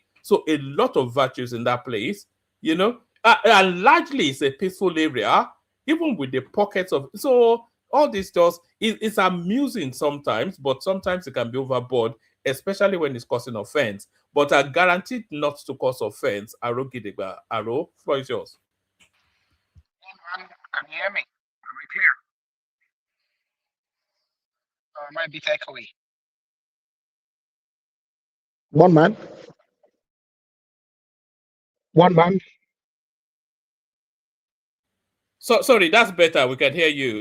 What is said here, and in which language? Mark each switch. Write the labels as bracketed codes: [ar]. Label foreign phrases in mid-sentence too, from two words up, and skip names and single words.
[en] So a lot of virtues in that place, and largely it's a peaceful area, even with the pockets of. So all this just it's amusing sometimes, but sometimes it can be overboard, especially when it's causing offense. But are guaranteed not to cause offense. Aro Gidigba. Aro, floor is yours. Can you hear me? Are we clear? Might be takeaway. One man. So sorry, that's better. We can hear you.